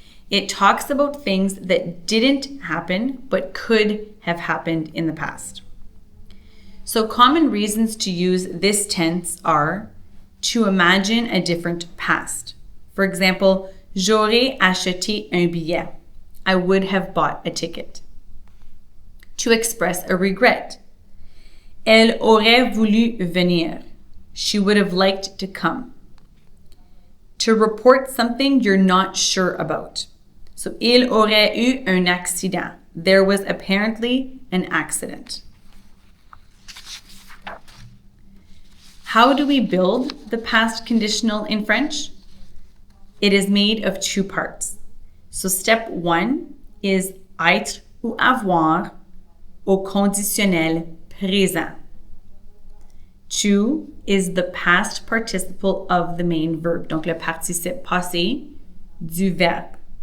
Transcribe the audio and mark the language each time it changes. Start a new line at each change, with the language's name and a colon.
English: It talks about things that didn't happen but could have happened in the past. So common reasons to use this tense are to imagine a different past. For example,
French: j'aurais acheté un billet.
English: I would have bought a ticket. To express a regret.
French: Elle aurait voulu venir.
English: She would have liked to come. To report something you're not sure about. So,
French: il aurait eu un accident.
English: There was apparently an accident. How do we build the past conditional in French? It is made of two parts. So step 1 is
French: être ou avoir au conditionnel présent.
English: 2 is the past participle of the main verb,
French: donc le participe passé du verbe.